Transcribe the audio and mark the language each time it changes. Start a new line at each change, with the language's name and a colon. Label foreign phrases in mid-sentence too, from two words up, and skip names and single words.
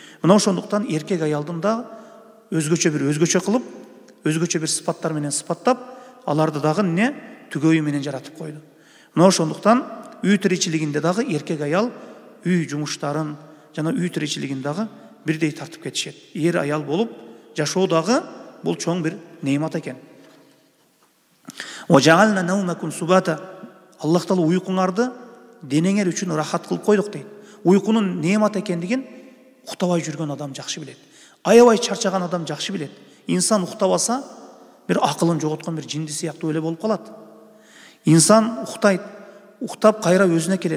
Kyrgyz: Мына ошондуктан эркек аялдын да өзгөчө кылып, өзгөчө бир сыпаттар менен сыпаттап, аларды дагы эмне түгөйү менен жаратып койду. Мына ошондуктан үй тиричилигинде дагы эркек аял үй жумуштарын жана үй тиричилигин дагы бирдей тартып кетишет. Эр аял болуп жашоо дагы бул чоң бир неимат экен.
Arabic: وَجَعَلْنَا نَوْمَكُمْ سُبَاتًا.
Kyrgyz: Аллах Таала уйкуңарды денеңер үчүн рахат кылып койдук дейт. Уйкунун неимат экендигин уктабай жүргөн адам жакшы билет. Аябай чарчаган адам жакшы билет. Инсан уктабаса бир акылын жоготкон бир жинди сыяктуу эле болуп калат. Инсан уктайт, уктап кайра өзүнө келет.